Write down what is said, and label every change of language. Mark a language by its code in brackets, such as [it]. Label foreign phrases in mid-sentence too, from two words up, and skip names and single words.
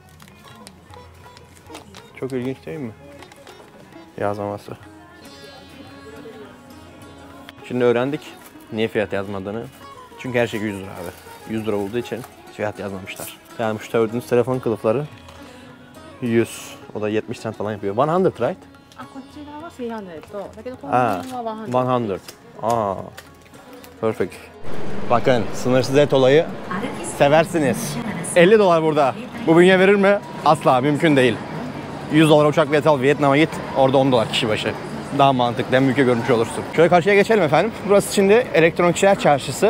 [tr] Çok ilginç değil mi? Yazmaması. Şimdi öğrendik niye fiyat yazmadığını. Çünkü her şey 100 lira abi. 100 lira olduğu için fiyat yazmamışlar. Yani şu gördüğünüz telefon kılıfları 100. O da 70 cent falan yapıyor. 100 right? [ja] こちらは300と、だけどこの辺は100。 [tr] 100. Perfect. Bakın sınırsız et olayı seversiniz. 50 dolar burada. Bu bünye verir mi? Asla mümkün değil. 100 dolar uçak bileti al Vietnam'a git. Orada 10 dolar kişi başı. Daha mantıklı. Hem ülke görmüş olursun. Şöyle karşıya geçelim efendim. Burası şimdi elektronikçiler çarşısı.